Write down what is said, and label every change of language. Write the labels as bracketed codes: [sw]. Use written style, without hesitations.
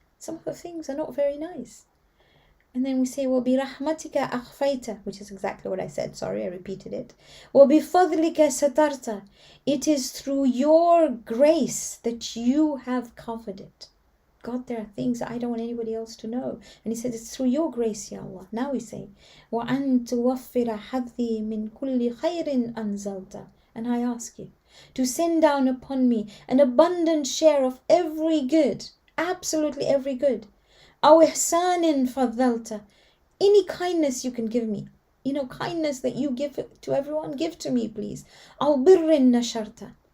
[en] Some of the things are not very nice. And then we say, [ar] وَبِرَحْمَتِكَ أَخْفَيْتَ, [en] which is exactly what I said. Sorry, I repeated it. [ar] وَبِفَضْلِكَ سَتَرْتَ. [en] It is through your grace that you have covered it. God, there are things that I don't want anybody else to know. And he said, it's through your grace, Ya Allah. Now we say, [ar] وَأَن تُوَفِّرَ حَظِّي مِن كُلِّ خَيْرٍ أَنزَلْتَ. [en] And I ask you to send down upon me an abundant share of every good, absolutely every good. [ar] أَوْ إِحْسَانٍ فَضَّلْتَ. [en] Any kindness you can give me. You know, kindness that you give to everyone, give to me, please. [ar] أَوْ بِرٍّ نَشَرْتَ.